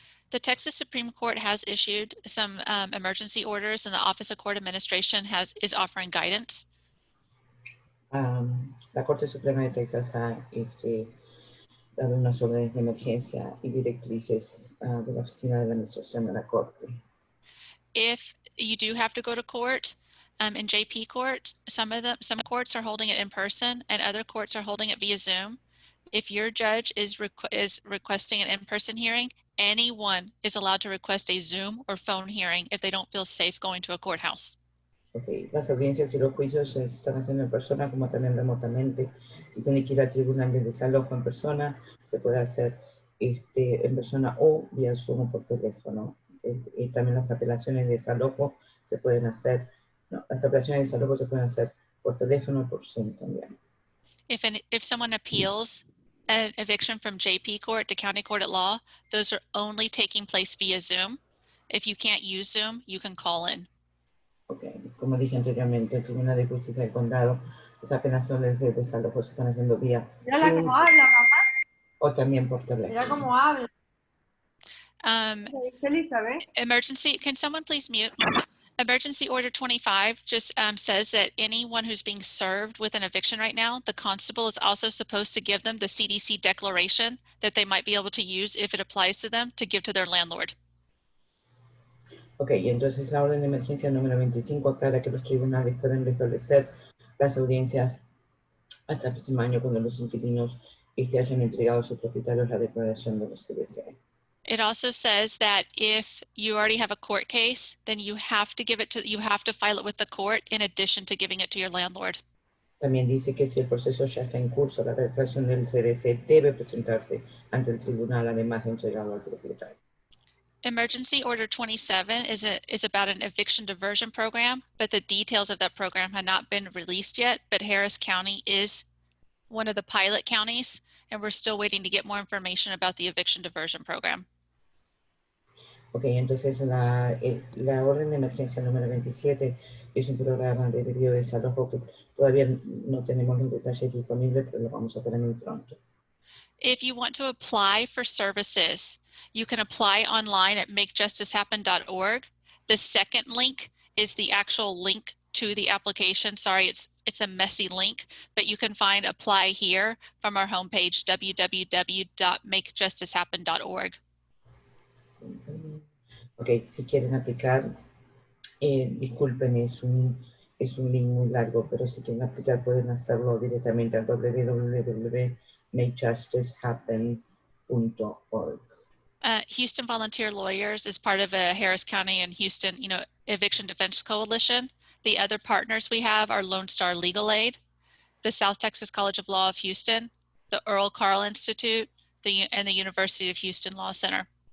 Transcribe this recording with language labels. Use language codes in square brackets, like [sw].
[en] The Texas Supreme Court has issued some emergency orders, and the Office of Court Administration is offering guidance. [es] La Corte Suprema de Texas ha dado unas órdenes de emergencia y directrices de la Oficina de la Administración de la Corte. [en] If you do have to go to court, in JP court, some courts are holding it in person and other courts are holding it via Zoom. If your judge is requesting an in-person hearing, anyone is allowed to request a Zoom or phone hearing if they don't feel safe going to a courthouse. Okay. [es] Las audiencias y los juicios se están haciendo en persona como también remotamente. Si tiene que ir al tribunal de desalojo en persona, se puede hacer en persona o vía Zoom o por teléfono. Y también las apelaciones de desalojo se pueden hacer, no, las apelaciones de desalojo se pueden hacer por teléfono o por Zoom también. [en] If someone appeals an eviction from JP court to county court at law, those are only taking place via Zoom. If you can't use Zoom, you can call in. Okay. [es] Como dije anteriormente, el Tribunal de Justicia del Condado, las apelaciones de desalojo se están haciendo vía Zoom o también por teléfono. Mira cómo habla. Elizabeth. [en] Emergency, can someone please mute? Emergency Order 25 just says that anyone who's being served with an eviction right now, the constable is also supposed to give them the CDC Declaration that they might be able to use if it applies to them to give to their landlord. [es] Ok, entonces la orden de emergencia número 25 aclara que los tribunales pueden restablecer las audiencias hasta el próximo año cuando los inquilinos hayan entregado a sus propietarios la declaración de los CDC. [en] It also says that if you already have a court case, then you have to file it with the court in addition to giving it to your landlord. [es] También dice que si el proceso ya está en curso, la declaración del CDC debe presentarse ante el tribunal, además de entregarlo al propietario. [en] Emergency Order 27 is about an eviction diversion program, but the details of that program have not been released yet, but Harris County is one of the pilot counties, and we're still waiting to get more information about the eviction diversion program. [es] Ok, entonces la orden de emergencia número 27 es un programa de debido desalojo que todavía no tenemos los detalles disponibles, pero lo vamos a tener muy pronto. [en] If you want to apply for services, you can apply online at makejusticehappen.org. The second link is the actual link to the application. Sorry, it's a messy link, but you can find apply here from our homepage, www.makejusticehappen.org. [es] Ok, si quieren aplicar, disculpen, es un link muy largo, pero si quieren aplicar pueden hacerlo directamente a www.makejusticehappen.org. [en] Houston Volunteer Lawyers is part of a Harris County and Houston, Eviction Defense Coalition. The other partners we have are Lone Star Legal Aid, the South Texas College of Law of Houston, the Earl Carl Institute, and the University of Houston Law Center.